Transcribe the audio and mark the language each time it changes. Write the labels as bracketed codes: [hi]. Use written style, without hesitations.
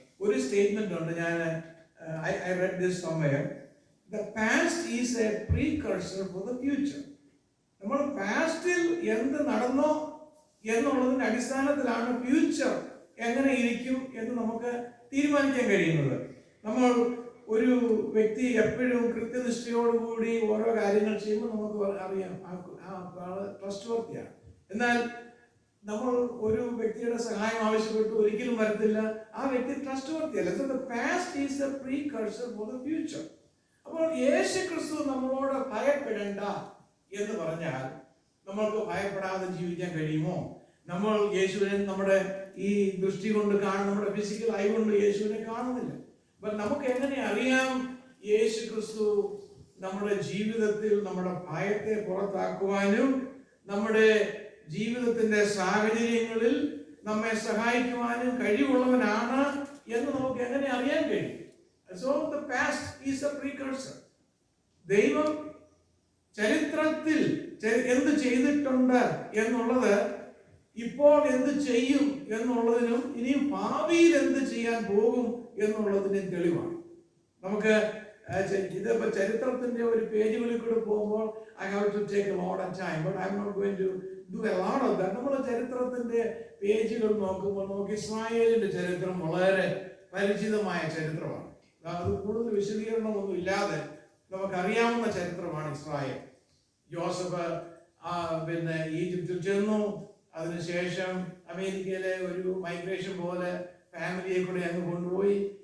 [ml] ഒരു സ്റ്റേറ്റ്മെന്റ് ഉണ്ട്, [en] I read this somewhere. The past is a precursor for the future. [ml] നമ്മൾ പാസ്റ്റിൽ എന്ത് നടന്നോ എന്നുള്ളതിന്റെ അടിസ്ഥാനത്തിലാണ് ഫ്യൂച്ചർ എങ്ങനെ ഇരിക്കും എന്ന് നമുക്ക് തീരുമാനിക്കാൻ കഴിയുന്നത്. നമ്മൾ ഒരു വ്യക്തി എപ്പോഴും കൃത്യനിഷ്ഠയോടുകൂടി ഓരോ കാര്യങ്ങൾ ചെയ്യുമ്പോൾ നമുക്ക് അറിയാം ട്രസ്റ്റ് വർത്തിയാണ്. എന്നാൽ നമ്മൾ ഒരു വ്യക്തിയുടെ സഹായം ആവശ്യപ്പെട്ടു ഒരിക്കലും വരത്തില്ല, ആ വ്യക്തി trust വർത്തിയല്ല. [en] So the past is a precursor for the future. [ml] അപ്പോൾ യേശു ക്രിസ്തു നമ്മളോട് ഭയപ്പെടേണ്ട എന്ന് പറഞ്ഞാൽ നമ്മൾക്ക് ഭയപ്പെടാതെ ജീവിക്കാൻ കഴിയുമോ? നമ്മൾ യേശുവിനെ നമ്മുടെ ഈ ദൃഷ്ടി കൊണ്ട് കാണും, നമ്മുടെ ഫിസിക്കൽ ഐ കൊണ്ട് യേശുവിനെ കാണുന്നില്ല. അപ്പൊ നമുക്ക് എങ്ങനെ അറിയാം യേശു ക്രിസ്തു നമ്മുടെ ജീവിതത്തിൽ നമ്മുടെ ഭയത്തെ പുറത്താക്കുവാനും നമ്മുടെ ജീവിതത്തിന്റെ സാഹചര്യങ്ങളിൽ നമ്മെ സഹായിക്കുവാനും കഴിവുള്ളവനാണ് എന്ന് നമുക്ക് എങ്ങനെ അറിയാൻ കഴിയും? [en] So the past is a precursor. [ml] ദൈവം ചരിത്രത്തിൽ എന്ത് ചെയ്തിട്ടുണ്ട് എന്നുള്ളത് ഇപ്പോൾ എന്ത് ചെയ്യും എന്നുള്ളതിനും ഇനിയും ഭാവിയിൽ എന്ത് ചെയ്യാൻ പോകും എന്നുള്ളതിനും തെളിവാണ്. നമുക്ക് ഇതിപ്പോ ചരിത്രത്തിന്റെ ഒരു പേജുകളിൽ കൂടെ പോകുമ്പോൾ [en] I have to take a lot of time, but I'm not going to do a lot of that. [ml] നമ്മൾ ചരിത്രത്തിന്റെ പേജുകൾ നോക്കുമ്പോൾ നമുക്ക് ഇസ്രായേലിന്റെ ചരിത്രം വളരെ പരിചിതമായ ചരിത്രമാണ്. അത് കൂടുതൽ വിശദീകരണമൊന്നും ഇല്ലാതെ നമുക്കറിയാവുന്ന ചരിത്രമാണ് ഇസ്രായേൽ. ജോസഫ് പിന്നെ ഈജിപ്തിൽ ചെന്നു, അതിനുശേഷം അമേരിക്കയിലെ ഒരു മൈഗ്രേഷൻ പോലെ ഫാമിലിയെ കൂടെ അങ്ങ് കൊണ്ടുപോയി.